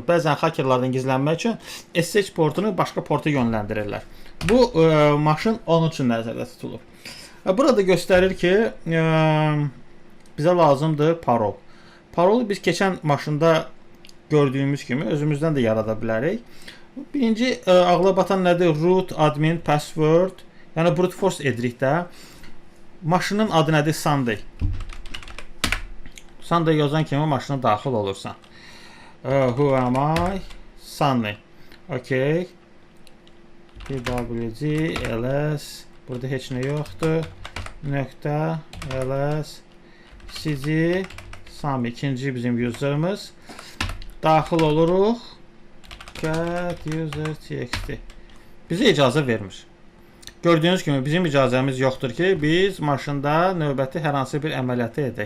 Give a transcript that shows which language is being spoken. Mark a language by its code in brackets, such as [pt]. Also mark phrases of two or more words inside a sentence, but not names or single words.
[az] Bəzən hackerlardan gizlənmək üçün SSH portunu başqa porta yönləndirirlər. Bu maşın onun üçün nəzərdə tutulur. Burada göstərir ki, bizə lazımdır parol. Parolu biz keçən maşında gördüyümüz kimi özümüzdən də yarada bilərik. Birinci ağla batan nədir? [en] Root, admin, password. [az] Yəni [en] brute force [az] edirik də. Maşının adı nədir? Sunday. Sunday yazan kimi maşına daxil olursan. [en] Who am I? Sunday. Okay. pwg ls. [az] Burada heç nə yoxdur. Nöqtə ls. cg Sami ikinci bizim userimiz. Daxil oluruq. [en] Get user txt. [az] Bizə icazə vermir. Gördüyünüz kimi bizim icazəmiz yoxdur ki, biz maşında növbəti hər hansı bir əməliyyatı edək.